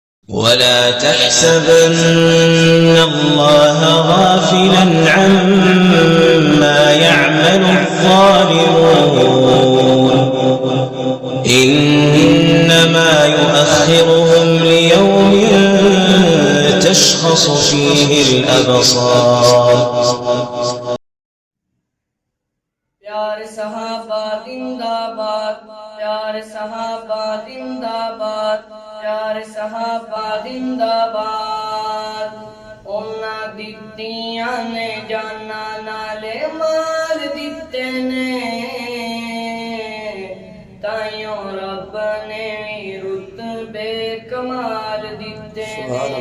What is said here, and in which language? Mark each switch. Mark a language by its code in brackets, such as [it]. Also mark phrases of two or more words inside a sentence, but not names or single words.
[ar] ولا تحسبن الله غافلا عما يعمل الظالمون إنما يؤخرهم ليوم تشخص فيه الأبصار [ur] پیارے صحابہ زندہ باد، پیارے صحابہ زندہ باد، پیارے صحابہ زندہ باد. [pa] انہاں دتیاں نیں جاناں نالے مال دتے نیں، تائیوں رب نے رتبے کمال دتے نیں.